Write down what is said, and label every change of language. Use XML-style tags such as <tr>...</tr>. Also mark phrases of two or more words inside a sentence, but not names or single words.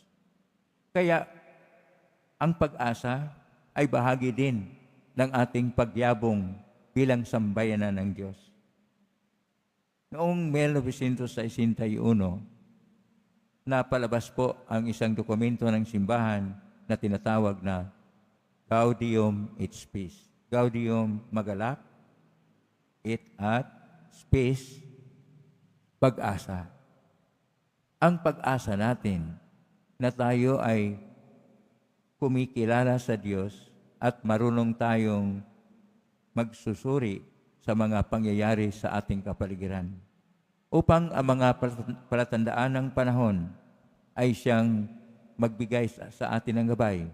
<tl>Kaya ang pag-asa ay bahagi din ng ating pagyabong bilang sambayanan ng Diyos. Noong 1961, napalabas po ang isang dokumento ng simbahan na tinatawag na Gaudium et Spes. Gaudium, magalak, et at Spes, pag-asa. Ang pag-asa natin na tayo ay kumikilala sa Diyos at marunong tayong magsusuri sa mga pangyayari sa ating kapaligiran upang ang mga palatandaan ng panahon ay siyang magbigay sa atin ng gabay.</tl>